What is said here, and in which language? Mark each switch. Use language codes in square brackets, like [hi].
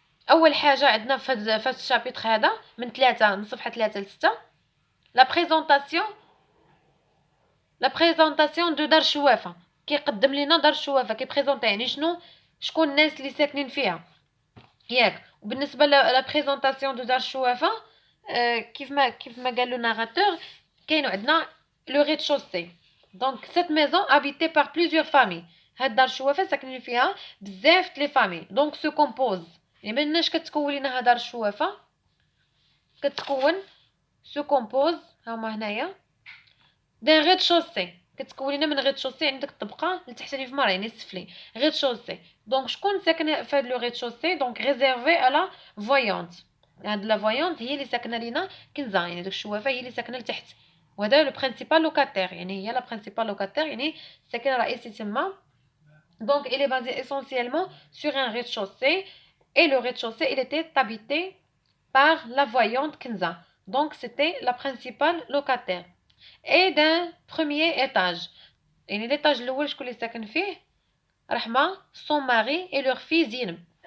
[ar] اول حاجه عندنا في هذا الشابيتر هذا من صفحه 3 ل 6 لا بريزونطاسيون دو دار الشوافه. كيقدم لنا دار الشوافه، كيبريزونطي يعني شكون الناس اللي ساكنين فيها ياك. وبالنسبه لا بريزونطاسيون دو دار الشوافه كيف ما قال لو ناراتور كاينو عندنا لو ريد شوسي. دونك [fr] سيت ميزون habitée par plusieurs familles. [ar] هاد دار الشوافه ساكنين فيها بزاف لي فامي. دونك سو كومبوز، يعني مناش كتكون لينا هاد دار الشوافه؟ كتكون سو كومبوز هما هنايا دان ريد شوسي. كتكون لينا من ريد شوسي، عندك الطبقه اللي تحتاني في مرة يعني السفلي ريد شوسي. دونك شكون ساكن في هاد لو ريد شوسي؟ دونك ريزيرفي على فويونت. هاد لا فويونت هي اللي ساكنه لينا كنزه، يعني داك الشوافه هي اللي ساكنه لتحت، وهذا لو برينسيبال لوكاتير، يعني هي لا برينسيبال لوكاتير يعني ساكن رئيسي تما. [fr] Donc, il est basé essentiellement sur un rez-de-chaussée. Et le rez-de-chaussée, il était habité par la voyante Kenza. [ar] Donc, [fr] c'était la principale locataire. Et d'un premier étage. [ar] Et l'étage الأول شكون اللي ساكن فيه؟ رحمة, [fr] son mari et leur fille [ar] Zineb.